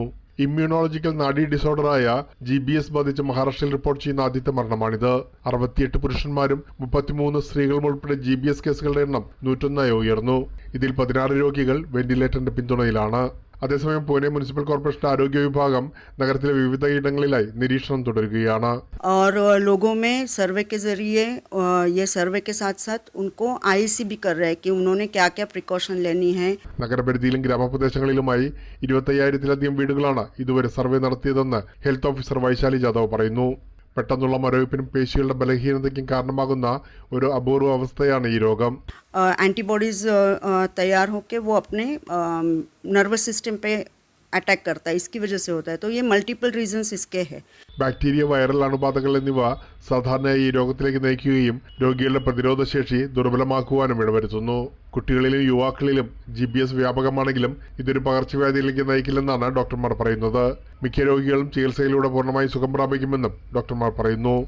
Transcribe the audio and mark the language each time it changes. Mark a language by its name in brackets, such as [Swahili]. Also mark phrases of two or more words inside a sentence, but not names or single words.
[Malayalam] ഇമ്മ്യൂണോളജിക്കൽ നാഡി ഡിസോർഡറായ GBS ബാധിച്ച് മഹാരാഷ്ട്രയിൽ റിപ്പോർട്ട് ചെയ്യുന്ന ആദ്യത്തെ മരണമാണിത്. 68 പുരുഷന്മാരും 33 സ്ത്രീകളും ഉൾപ്പെടെ GBS കേസുകളുടെ എണ്ണം 101 ഉയർന്നു. ഇതിൽ 16 രോഗികൾ വെന്റിലേറ്ററിന്റെ പിന്തുണയിലാണ്. അതേസമയം പൂനെ മുനിസിപ്പൽ കോർപ്പറേഷൻ ആരോഗ്യ വിഭാഗം നഗരത്തിലെ വിവിധ ഇടങ്ങളിലായി നിരീക്ഷണം തുടരുകയാണ്. [Hindi] और लोगों में सर्वे के जरिए ये सर्वे के साथ साथ उनको IEC भी कर रहे हैं कि उन्होंने क्या क्या प्रिकॉशन लेनी है. [Malayalam] നഗരപരിധിയിലും ഗ്രാമപ്രദേശങ്ങളിലുമായി 25,000-ലധികം വീടുകളാണ് ഇതുവരെ സർവേ നടത്തിയതെന്ന് [English] health officer [Malayalam] വൈശാലി ജാദവ് പറയുന്നു. പെട്ടെന്നുള്ള മരവിപ്പിനും പേശികളുടെ ബലഹീനതയ്ക്കും കാരണമാകുന്ന ഒരു അപൂർവ അവസ്ഥയാണ് ഈ രോഗം. [Hindi] एंटीबॉडीज तैयार होकर वो अपने [English] nervous system [Hindi] पे अटैक करता है, इसकी वजह से होता है. तो ये [English] multiple reasons [Hindi] इसके हैं. [Malayalam] ബാക്ടീരിയ, വൈറൽ അണുബാധകൾ എന്നിവ സാധാരണയായി ഈ രോഗത്തിലേക്ക് നയിക്കുകയും രോഗികളുടെ പ്രതിരോധശേഷി ദുർബലമാക്കുവാനും ഇടവരുത്തുന്നു. കുട്ടികളിലും യുവാക്കളിലും GBS വ്യാപകമാണെങ്കിലും ഇതൊരു പകർച്ചവ്യാധിയിലേക്ക് നയിക്കില്ലെന്നാണ് ഡോക്ടർമാർ പറയുന്നത്. മിക്ക രോഗികളും ചികിത്സയിലൂടെ പൂർണ്ണമായി സുഖം പ്രാപിക്കുമെന്നും ഡോക്ടർമാർ പറയുന്നു.